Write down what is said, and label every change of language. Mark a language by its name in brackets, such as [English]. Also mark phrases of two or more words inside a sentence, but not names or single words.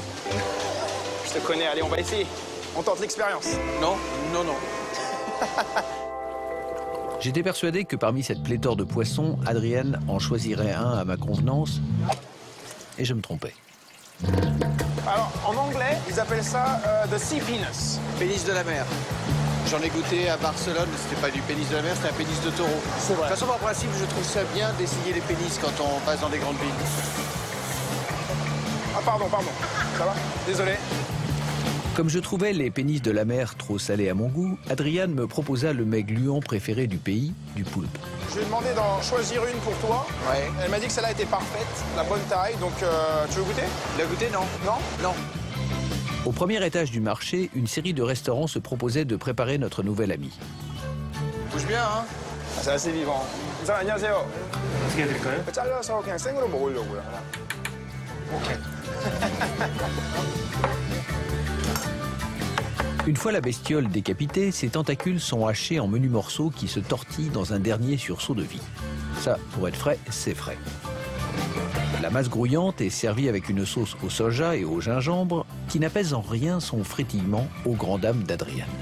[French] Je te connais, allez, on va essayer. On tente l'expérience. Non, non, non. J'étais persuadé que parmi cette pléthore de poissons, Adrian en choisirait un à ma convenance, et je me trompais. Alors, en anglais, ils appellent ça [English] the sea penis. [French] Pénis de la mer. J'en ai goûté à Barcelone, c'était pas du pénis de la mer, c'était un pénis de taureau. C'est vrai. De toute façon, en principe, je trouve ça bien d'essayer les pénis quand on passe dans des grandes villes. Ah, pardon. Ça va? Désolé. Comme je trouvais les pénis de la mer trop salés à mon goût, Adrian me proposa le mets gluant préféré du pays, du poulpe. Je lui ai demandé d'en choisir une pour toi. Ouais. Elle m'a dit que celle-là était parfaite, la bonne taille, donc tu veux goûter? Tu l'as goûté, non? Non? Non. Au premier étage du marché, une série de restaurants se proposait de préparer notre nouvel ami. Bouge bien, hein? Ah, c'est assez vivant. [Korean] 안녕하세요. 어떻게 해드릴까요? 잘라서 그냥 생으로 먹으려고요. [French] Une fois la bestiole décapitée, ses tentacules sont hachés en menus morceaux qui se tortillent dans un dernier sursaut de vie. Ça, pour être frais, c'est frais. La masse grouillante est servie avec une sauce au soja et au gingembre qui n'apaise en rien son frétillement aux grandes dames d'Adrian.